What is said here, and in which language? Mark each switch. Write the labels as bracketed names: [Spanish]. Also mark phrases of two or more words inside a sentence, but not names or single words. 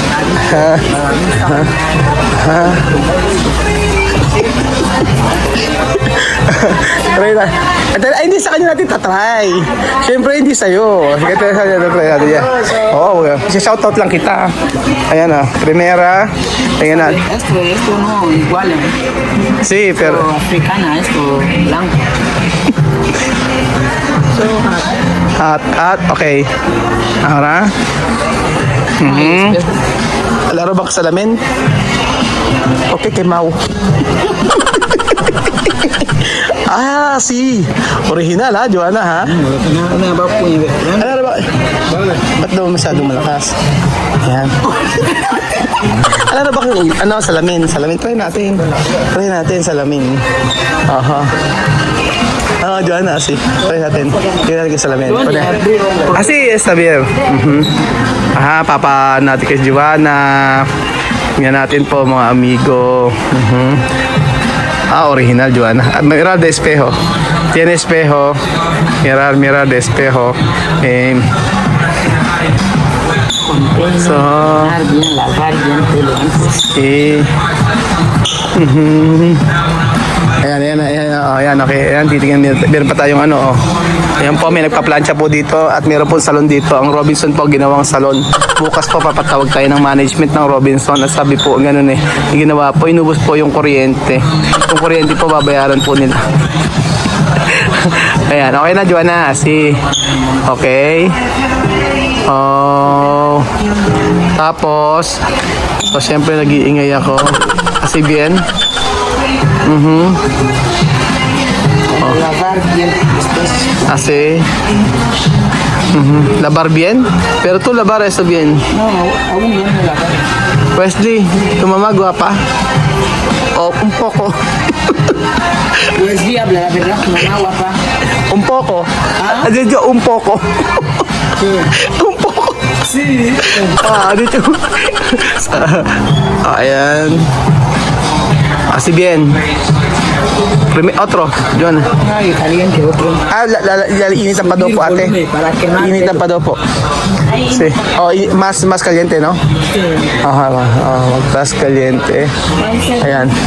[Filipino] Try na. Ay, hindi sa kanya natin tatry. Siyempre, hindi sa'yo. Sige, try natin yan. Oo, shoutout lang kita. Ayan primera. Ayan na. [Spanish] Esto no igual. Sí, pero... Africana, esto blanco. So [English] Hot, okay. [Spanish] Ahora. [Filipino] Laro ba ka salamin? Okay, kay Mau. Ah, si original ha, Joanna ha? Ano ba po yun? Ano ba? Ba't daw masyadong malakas? Ayan. Ano ba kung ano, salamin? Salamin, try natin. Try natin, salamin. Aha. Ah, Joanna, si. Try natin. Try natin yung salamin. Si, [Spanish] está bien. [Filipino] Aha, papa natin kay Joanna. Tingnan natin po mga amigo. [Spanish] Ah, original, Joanna. Mirar de espejo. Tiene espejo. Mirar de espejo. [English] So, [Spanish] Lavar bien, [Filipino] ayan, okay. Ayan, titingnan, meron pa tayong ano, oh. Ayan po, may nagpa-plancha po dito at meron po salon dito. Ang Robinson po, ginawang salon. Bukas po, papatawag tayo ng management ng Robinson at sabi po, ganun eh. Yung ginawa po, inubos po yung kuryente. Yung kuryente po, babayaran po nila. Ayan, okay na, Joanna. Okay. Oh. Tapos, so, syempre, nag-iingay ako. [Spanish] Kasi bien. lavar bien. Así. Lavar bien. Pero tú lavar eso bien. No, aún bien me lavar. Wesley, tu mamá guapa. O un poco. Pues sí, habla la verdad, mamá guapa. Un poco. Ah? Dito, un poco. Un poco. Sí. [Filipino] Dito. Ayan. [Spanish] Así bien. Otro, John. Ay, caliente otro. [Filipino] Initan pa daw po, ate. [Spanish] Para quemar. [Filipino] Initan pa daw po. [Spanish] Sí. Oh, más caliente, ¿no? Ajá, más caliente. Ayan.